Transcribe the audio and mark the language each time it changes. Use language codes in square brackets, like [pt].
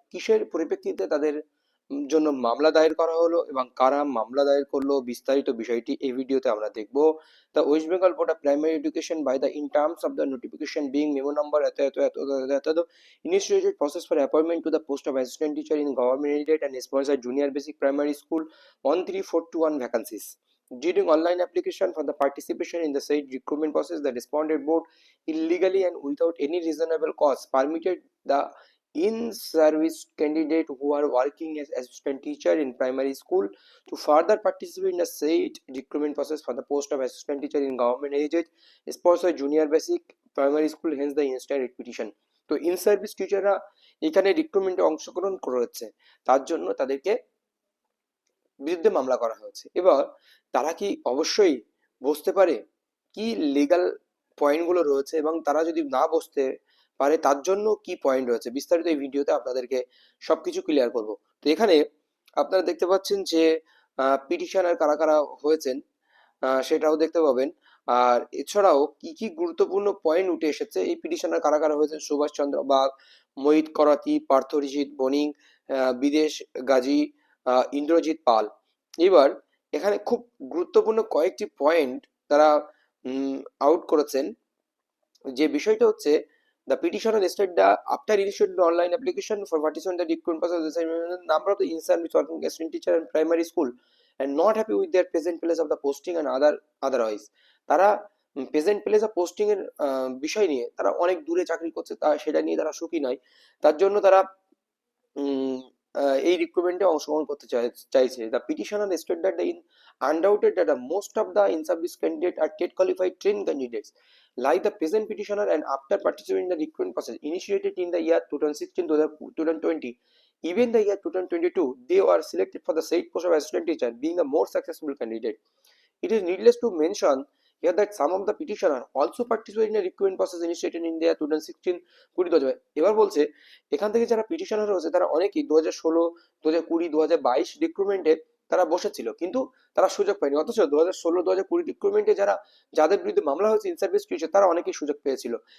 [bn] কিসের পরিপ্রেক্ষিতে তাদের জন্য মামলা দায়ের করা হলো এবং কারা মামলা দায়ের করলো, বিস্তারিত বিষয়টি এই ভিডিওতে আমরা দেখব। [en] The West Bengal board of primary education by the in terms of the notification being memo number এত এত এত এত এত initiated process for appointment to the post of assistant teacher in government aided and sponsored junior basic primary school 13421 vacancies. During online application for the participation in the said recruitment process, the respondent board illegally and without any reasonable cause permitted the in-service candidate who are working as assistant teacher in primary school to further participate in the said recruitment process for the post of assistant teacher in government aided sponsored junior basic primary school, hence the instant writ petition. [bn] তো in service টিচাররা এখানে রিক্রুটমেন্টে অংশগ্রহণ করেছে, তার জন্য তাদেরকে বিরুদ্ধে মামলা করা হয়েছে। এবার তারা কি অবশ্যই বসতে পারে, কি লিগ্যাল পয়েন্টগুলো রয়েছে এবং তারা যদি না বসতে পারে তার জন্য কি পয়েন্ট রয়েছে, বিস্তারিত এই ভিডিওতে আপনাদেরকে সবকিছু ক্লিয়ার করব। তো এখানে আপনারা দেখতে পাচ্ছেন যে পিটিশনার কারা কারা হয়েছেন সেটাও দেখতে পাবেন। আর এছাড়াও কি কি গুরুত্বপূর্ণ পয়েন্ট উঠে এসেছে, এই পিটিশনার কারা কারা হয়েছেন: সুভাষ চন্দ্র বাগ, মোহিত করাতি, পার্থ ঋষিত বণিক, বিদেশ গাজী, ইন্দ্রজিৎ পাল। এবার এখানে খুব গুরুত্বপূর্ণ কয়েকটি পয়েন্ট তারা আউট করেছেন। যে বিষয়টা হচ্ছে, [en] the petitioner stated that after initiating the online application for participant in the recruitment process, the number of the in-service working assistant teacher in primary school and not happy with their present place of the posting and otherwise [bn] তারা present place of posting এর বিষয় নিয়ে তারা অনেক দূরে চাকরি করছে, তা সেটা নিয়ে তারা সুখী নয়। তার জন্য তারা এই রিক্রুটমেন্টে অংশগ্রহণ করতে চাইছে। [en] The petitioner state that the undoubted that the most of the in-service candidates are TET qualified trained candidates like the present petitioner, and after participating in the recruitment process initiated in the year 2016 to 2020, even the year 2022 they were selected for the said post of assistant teacher, being the more successful candidate. It is needless to mention here that some of the petitioner also participated in a recruitment process initiated in the year 2016 2020। [bn] এবার বলছে এখান থেকে যারা petitioner রয়েছে তারা অনেকেই 2016 2020 2022 রিক্রুটমেন্টে তারা বসেছিল, কিন্তু তারা সুযোগ পায়নি। অথচ 2016 2020 রিক্রুটমেন্টে যাদের বিরুদ্ধে মামলা হয়েছে ইন সার্ভিস টিচার, তারা অনেকেই সুযোগ পেয়েছিল।